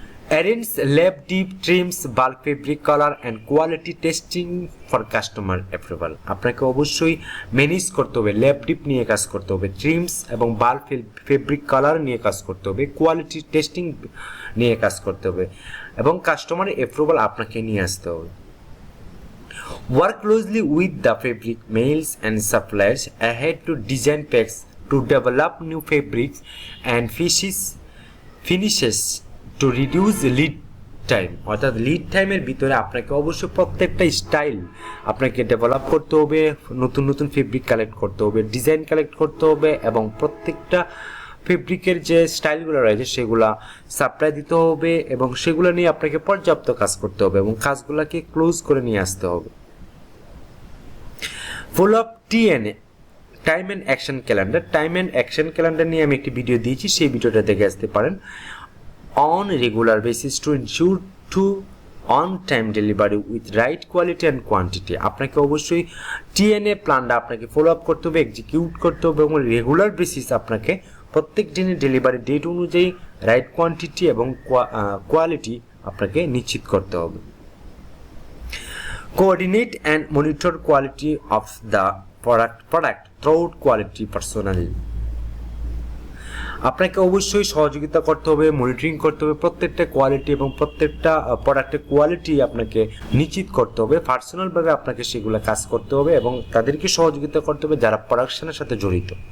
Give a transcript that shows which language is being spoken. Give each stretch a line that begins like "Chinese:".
English: arrange lab deep trims, bulk fabric color and quality testing for customer approval.
Bangla: আপনাকে অবশ্যই manage করতে হবে, lab deep নিয়ে কাজ করতে হবে, ট্রিমস এবং বাল্ক ফেব্রিক কালার নিয়ে কাজ করতে হবে, কোয়ালিটি টেস্টিং নিয়ে কাজ করতে হবে এবং কাস্টমার অ্যাপ্রুভাল আপনাকে নিয়ে আসতে হবে।
English: Work closely with the fabric mills and suppliers ahead to design packs to develop new fabrics and finishes to reduce lead time.
Bangla: অর্থাৎ লিড টাইমের ভিতরে আপনাকে অবশ্যই প্রত্যেকটা স্টাইল আপনাকে ডেভেলপ করতে হবে, নতুন নতুন ফেব্রিক কালেক্ট করতে হবে, ডিজাইন কালেক্ট করতে হবে এবং প্রত্যেকটা ফেব্রিকের যে স্টাইলগুলো রয়েছে সেগুলা সাপ্লাই দিতে হবে এবং সেগুলো নিয়ে আপনাকে পর্যাপ্ত কাজ করতে হবে এবং কাজগুলোকে ক্লোজ করে নিয়ে আসতে হবে।
English: Full of TNA time and action calendar.
Bangla: Time and action calendar নিয়ে আমি একটি ভিডিও দিয়েছি, সেই ভিডিওটা দেখে আসতে পারেন।
English: On regular basis to ensure to on-time delivery with right quality and quantity.
Bangla: আপনাকে অবশ্যই টিএনএ প্ল্যানটা আপনাকে ফলো আপ করতে হবে, এক্সিকিউট করতে হবে এবং রেগুলার বেসিস আপনাকে প্রত্যেক দিনের ডেলিভারি ডেট অনুযায়ী রাইট কোয়ান্টিটি এবং কোয়ালিটি আপনাকে নিশ্চিত করতে হবে।
English: Coordinate and monitor quality of the product throughout quality personally.
Bangla: আপনাকে অবশ্যই সহযোগিতা করতে হবে, মনিটরিং করতে হবে প্রত্যেকটা কোয়ালিটি এবং প্রত্যেকটা প্রোডাক্টের কোয়ালিটি আপনাকে নিশ্চিত করতে হবে। পার্সোনালভাবে আপনাকে সেগুলো কাজ করতে হবে এবং তাদেরকে সহযোগিতা করতে হবে যারা প্রোডাকশনের সাথে জড়িত।